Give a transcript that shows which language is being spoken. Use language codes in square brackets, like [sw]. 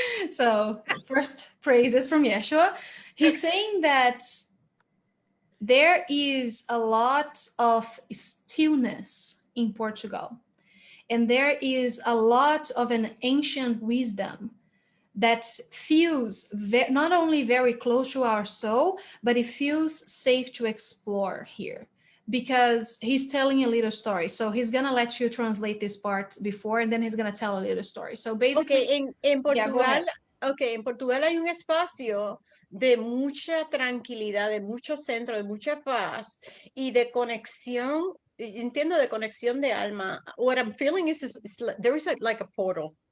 [en] So first praises from Yeshua. He's saying that there is a lot of stillness in Portugal, and there is a lot of an ancient wisdom that feels not only very close to our soul, but it feels safe to explore here, because he's telling a little story. So he's gonna let you translate this part before, and then he's gonna tell a little story. So basically, [es] Okay, en [en] Yeah, go ahead. [es] Portugal, okay, en Portugal hay un espacio de mucha tranquilidad, de mucho centro, de mucha paz y de conexión. Entiendo, de conexión de alma. [en] What I'm feeling is there is like a portal.